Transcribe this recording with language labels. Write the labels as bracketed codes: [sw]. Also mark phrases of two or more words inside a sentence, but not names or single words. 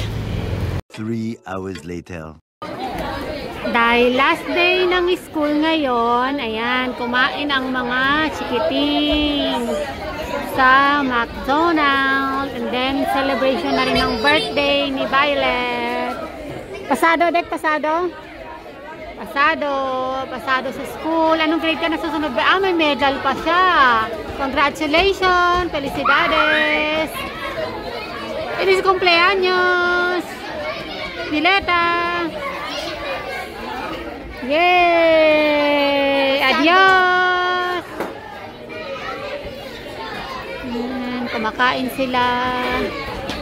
[en] 3 hours later. [tl] Dahil last day ng school ngayon, ayan, kumain ang mga chikiting sa McDonald's. [en] And then, [tl] celebration na rin ng birthday ni Violet. Pasado, Dek, pasado? Pasado sa school. Anong grade ka na susunod ba? May medal pa siya. Congratulations! [es] Felicidades! Feliz cumpleaños! Dileta! Yay! Adios! [tl] Ayan, kumakain sila.